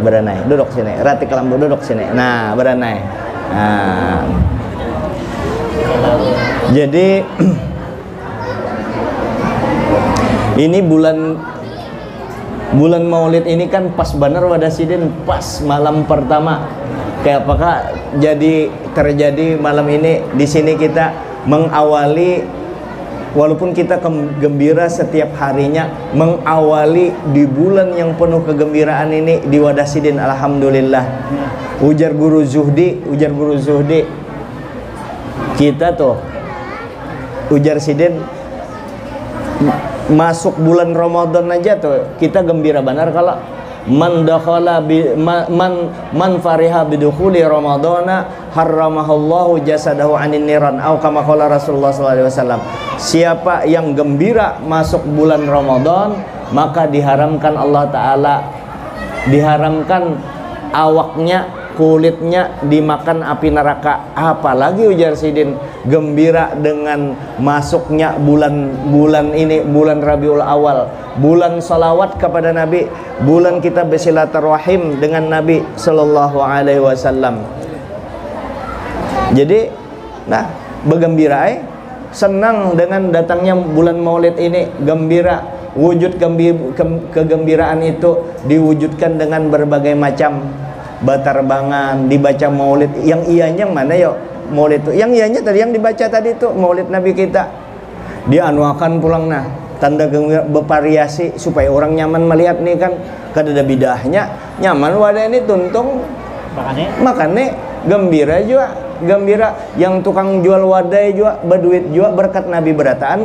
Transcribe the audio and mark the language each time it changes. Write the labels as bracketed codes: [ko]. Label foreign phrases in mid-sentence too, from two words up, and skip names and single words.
[bjn] Duduk sini. Rati Kelambu duduk sini. Nah, beranai. Nah. Jadi ini bulan Maulid ini kan pas bener wadah sidin, pas malam pertama. Kayak apakah terjadi malam ini di sini kita mengawali, walaupun kita gembira setiap harinya, mengawali di bulan yang penuh kegembiraan ini di wadah sidin. Alhamdulillah. Ujar Guru Zuhdi, kita tuh ujar sidin masuk bulan Ramadan aja tuh kita gembira benar. Kalau [ar] من فرح بدخول رمضان حرمه الله جسده عن النيران, [bjn] atau [ar] كما قال رسول الله صلى الله عليه وسلم. [bjn] Siapa yang gembira masuk bulan Ramadan, maka diharamkan Allah taala, diharamkan awaknya, kulitnya dimakan api neraka. Apalagi ujar sidin gembira dengan masuknya bulan ini, bulan Rabiul Awal, bulan salawat kepada Nabi, bulan kita bersilaturahim dengan Nabi [ar] صلى الله عليه وسلم. [bjn] Jadi bergembira, senang dengan datangnya bulan Maulid ini, gembira. Wujud kegembiraan itu diwujudkan dengan berbagai macam batarbangan, dibaca Maulid. Yang ianya mana yuk Maulid itu? Yang ianya tadi yang dibaca tadi itu Maulid Nabi kita. Dianuakan pulang, nah, tanda gembira bervariasi supaya orang nyaman melihat nih kan. Kada ada bidahnya, nyaman wadah ini tuntung makane gembira juga, gembira. Yang tukang jual wadai juga berduit juga berkat Nabi berataan.